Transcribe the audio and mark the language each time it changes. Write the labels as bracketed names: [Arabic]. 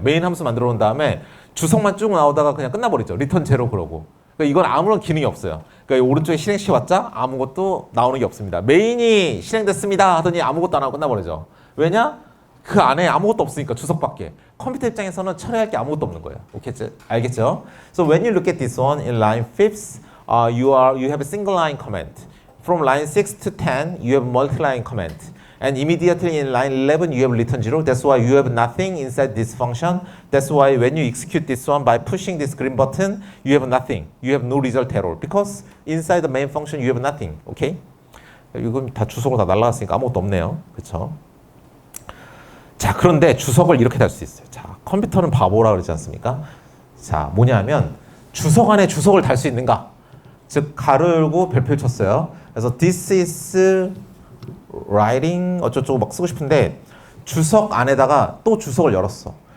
[Korean] 메인 함수 만들어 놓은 다음에 주석만 쭉 나오다가 그냥 끝나버리죠. 리턴 제로 그러고. 그러니까 이건 아무런 기능이 없어요. 그러니까 오른쪽에 실행시켜봤자 아무것도 나오는 게 없습니다. 메인이 실행됐습니다 하더니 아무것도 안 하고 끝나버리죠. 왜냐? 그 안에 아무것도 없으니까 주석밖에. 컴퓨터 입장에서는 처리할 게 아무것도 없는 거예요. 오케이, 알겠죠? [English] So when you look at this one in line 5th, you have a single line comment. From line 6 to 10, you have multi-line comment. And immediately in line 11, you have return 0. That's why you have nothing inside this function. That's why when you execute this one by pushing this green button, you have nothing. You have no result at all. Because inside the main function, you have nothing. Okay? [Korean] 이건 다 주석으로 다 날라갔으니까 아무것도 없네요. 그렇죠? 자, 그런데 주석을 이렇게 달 수 있어요. 자, 컴퓨터는 바보라 그러지 않습니까? 자, 뭐냐면 주석 안에 주석을 달 수 있는가? 즉, 가로 열고 별표를 쳤어요. 그래서 [English] this is writing [Korean] 어쩌고저쩌고 막 쓰고 싶은데 주석 안에다가 또 주석을 열었어.